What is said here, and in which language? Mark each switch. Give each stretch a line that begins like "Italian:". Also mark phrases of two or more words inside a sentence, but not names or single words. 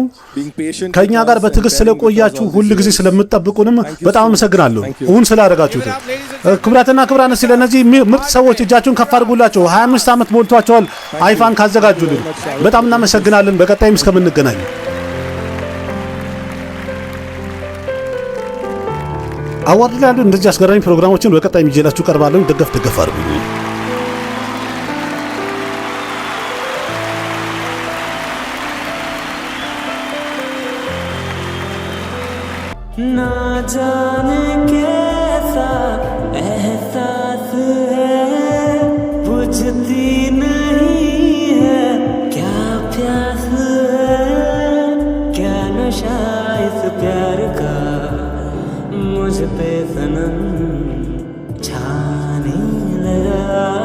Amharic: ከኛ ጋር በትዕግስት ስለቆያችሁ ሁል ጊዜ ስለምትጠብቁንም በጣም አመሰግናለሁ። እውን ስላደረጋችሁት ክብራትና ክብራን ስለነዚህ ምርጥ ሰዎች እጃችሁን ከፍ አድርጉላቸው። 25 ዓመት ሞልቷቸዋል አይፋን ካዘጋጁልን በጣም እናመሰግናለን። በቀጣይም እስከምንገናኝ አዋርድ ላይ ያሉ እንደዚህ አስገራሚ ፕሮግራሞችን በቀጣይ ይዤላችሁ ቀርባለሁ። ደገፍ አድርጉኝ።
Hindi: ना जाने कैसा एहसास है, बुझती नहीं है क्या प्यास है, क्या नशा इस प्यार का मुझ पे सनम छाने लगा।